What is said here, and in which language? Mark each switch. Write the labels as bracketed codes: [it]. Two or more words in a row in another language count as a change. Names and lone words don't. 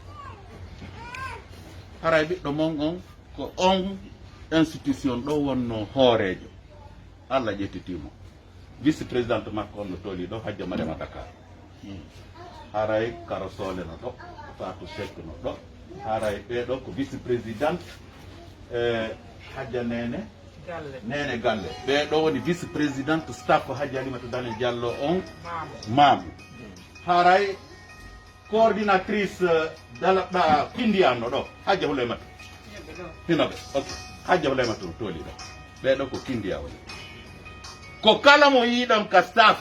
[ff] haray ɓiɗɗo mon on ko on institution ɗo wonno hoorejo Allah ƴettitimo [fr] vice présidente [ff] makko on no tooli ɗo Hajja Mariama Dakar haray karosole no ɗo Fatou Seck no ɗo haray ɓeɗo ko [fr] vice présidente [ff] Hajja Nene Galle ɓeɗo woni [fr] vice présidente [ff] staff Hajji Halimatu Dale Diallo on Mamu haray coordinatrice dalaɓɗa Kindiyanno ɗo Hajja Hulematu hinoɓe ok Hajja Hulematu no tooli ɗo ɓeɗo ko Kindiya woni ko kala mo yiɗon ka staff